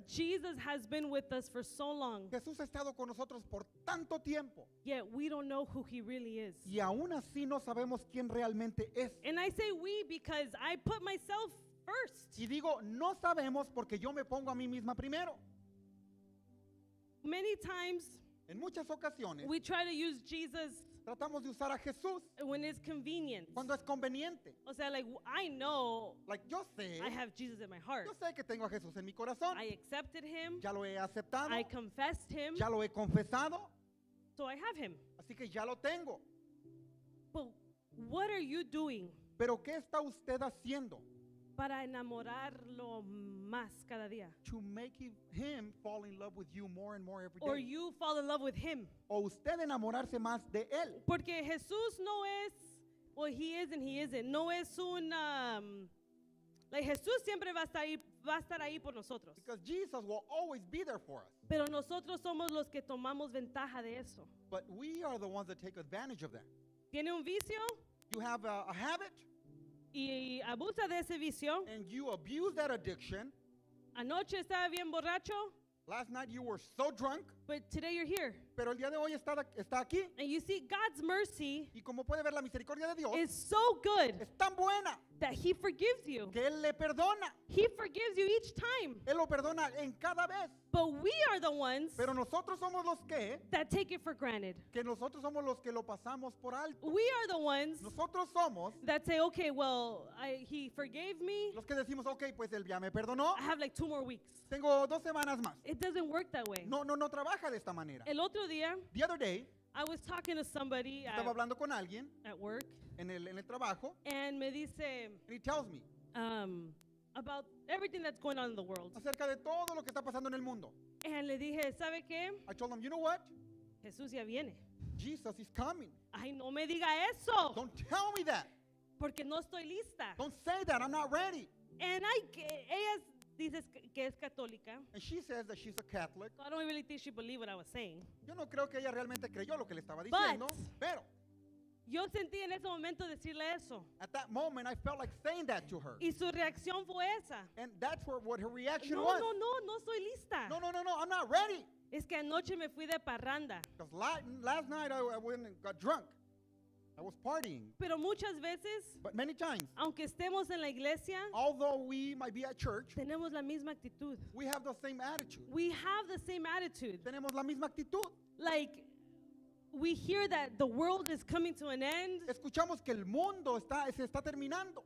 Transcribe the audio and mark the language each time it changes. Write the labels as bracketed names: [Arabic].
[English] Jesus has been with us for so long, [Spanish] Jesús ha estado con nosotros por tanto tiempo [English] yet we don't know who he really is. [Spanish] y aún así no sabemos quién realmente es. [English] And I say we because I put myself first. [Spanish] Y digo, no sabemos porque yo me pongo a mí misma primero. [English] Many times [Spanish] En muchas ocasiones [English] we try to use Jesus [Spanish] tratamos de usar a Jesús [English] when it's convenient. [Spanish] cuando es conveniente. O sea, [English] like I know [Spanish] Like yo sé, [English] I have Jesus in my heart. [Spanish] yo sé que tengo a Jesús en mi corazón. [English] I accepted him. [Spanish] Ya lo he aceptado, [English] I confessed him. [Spanish] ya lo he confesado, [English] So I have him. [Spanish] así que ya lo tengo. [English] But what are you doing [Spanish] Pero ¿qué está usted haciendo para enamorarlo más cada día. [English] to make him fall in love with you more and more every Or day. you fall in love with him. [Spanish] O usted enamorarse más de él. Porque Jesús no es, [English] well, he is and he isn't. [Spanish] No es un, like Jesús siempre va a estar ahí por nosotros. [English] Because Jesus will always be there for us. [Spanish] Pero nosotros somos los que tomamos ventaja de eso. [English] But we are the ones that take advantage of that. [Spanish] Tiene un vicio [English] You have a habit [Spanish] y abusa de ese vicio. [English] and you abuse that addiction. [Spanish] Anoche estaba bien borracho, [English] Last night you were so drunk, but today you're here. [Spanish] pero el día de hoy está aquí. [English] And you see, God's mercy [Spanish] Y como puede ver, la misericordia de Dios [English] is so good [Spanish] es tan buena [English] that he forgives you. [Spanish] que Él le perdona. [English] He forgives you each time. [Spanish] Él lo perdona en cada vez. [English] But we are the ones [Spanish] Pero nosotros somos los [English] that take it for granted. [Spanish] que nosotros somos los que lo pasamos por alto. [English] We are the ones [Spanish] Nosotros somos [English] that say, okay, well, he forgave me. [Spanish] los que decimos, ok, pues Él ya me perdonó. [English] I have like 2 more weeks. [Spanish] Tengo 2 semanas más. [English] It doesn't work that way. [Spanish] No trabaja de esta manera. El otro día, [English] The other day, I was talking to somebody [Spanish] estaba hablando con alguien [English] at work, [Spanish] en el trabajo, and me dice [English] and he tells me about everything that's going on in the world. [Spanish] acerca de todo lo que está pasando en el mundo. And le dije, ¿sabe qué? [English] I told him, you know what? [Spanish] Jesús ya viene. [English] Jesus is coming. [Spanish] Ay, no me diga eso, [English] Don't tell me that. [Spanish] porque no estoy lista. [English] Don't say that. I'm not ready. [Spanish] And ella dice que es católica. [English] And she says that she's a Catholic. So I don't really think she believed what I was saying. [Spanish] Yo no creo que ella realmente creyó lo que le estaba diciendo, pero Yo sentí en ese momento decirle eso. [English] at that moment I felt like saying that to her. [Spanish] Y su reacción fue esa. [English] And that's what her reaction [Spanish] No, [English] was. [Spanish] no estoy lista. [English] No, I'm not ready. [Spanish] Es que anoche me fui de parranda. [English] Because last night I went and got drunk. I was partying. [Spanish] Pero muchas veces, [English] But many times, [Spanish] aunque estemos en la iglesia, [English] although we might be at church, [Spanish] tenemos la misma actitud. [English] we have the same attitude. We have the same attitude. [Spanish] Tenemos la misma actitud. [English] Like, we hear that the world is coming to an end, [Spanish] Escuchamos que el mundo se está terminando.